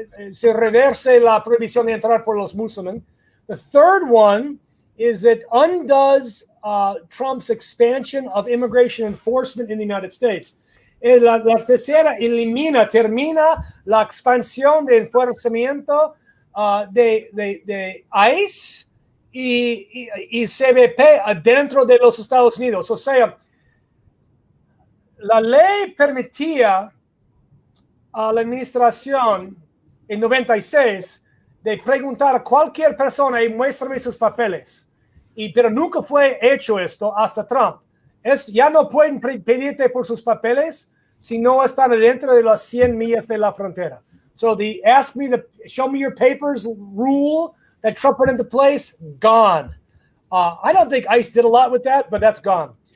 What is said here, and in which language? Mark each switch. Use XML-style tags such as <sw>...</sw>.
<es>Se reverse la prohibición de entrar por los musulmanes.</es> <en>The third one is it undoes Trump's expansion of immigration enforcement in the United States.</en> <es>La tercera termina la expansión de enforcamiento de ICE y CBP adentro de los Estados Unidos. O sea, la ley permitía a la administración en 96 de preguntar a cualquier persona y muéstrame sus papeles. Pero nunca fue hecho esto hasta Trump. Ya no pueden pedirte por sus papeles si no están dentro de las 100 millas de la frontera.</es> <en>So the show me your papers rule that Trump put into place, gone. I don't think ICE did a lot with that, but that's gone.</en>